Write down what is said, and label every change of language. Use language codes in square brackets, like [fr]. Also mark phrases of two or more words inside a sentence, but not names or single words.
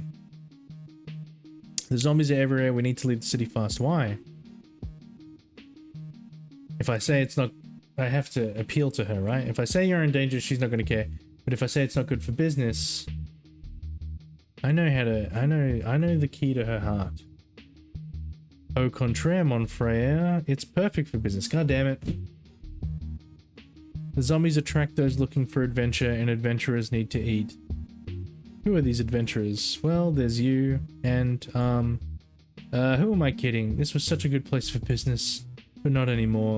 [en] The zombies are everywhere. We need to leave the city fast. Why? If I say it's not, I have to appeal to her, right? If I say you're in danger, she's not going to care. But if I say it's not good for business, I know how to, I know the key to her heart. [fr] Au contraire, mon frère, [en] it's perfect for business. God damn it. The zombies attract those looking for adventure, and adventurers need to eat. Who are these adventurers? Well, there's you, and, who am I kidding? This was such a good place for business, but not anymore.